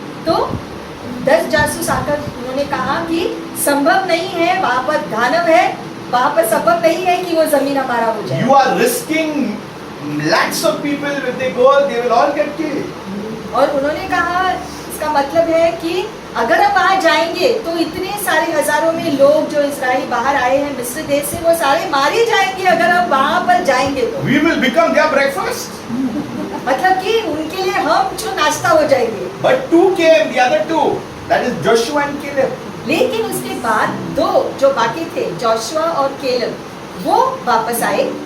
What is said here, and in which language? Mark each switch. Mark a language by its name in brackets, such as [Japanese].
[Hindi] तो 10 जासूस आकर उन्होंने कहा कि संभव नहीं है, वहाँ पर दानव है, वहाँ पर संभव नहीं है कि वो जमीन हमारा हो जाए। [English] You are risking lakhs of people. If they go, they will all get killed. [Hindi] और उन्होंने कहा इसका मतलब है कि अगर हम वहाँ जाएंगे तो इतने सारे हजारों में लोग जो इजराइल बाहर आए हैं मिस्र देश से, वो सारे मारे जाएंगे अगर हम वहाँ पर जाएंगे तो। [English] We will become their breakfast. [Hindi] मतलब कि उनके लिए हम जो नाश्ता हो जाएंगे। [English] But 2 came, the other 2, that is Joshua and Caleb. [Hindi] लेकिन उसके बाद 2 जो बाकी थे, जोशुआ और केलेब, वो वापस आए।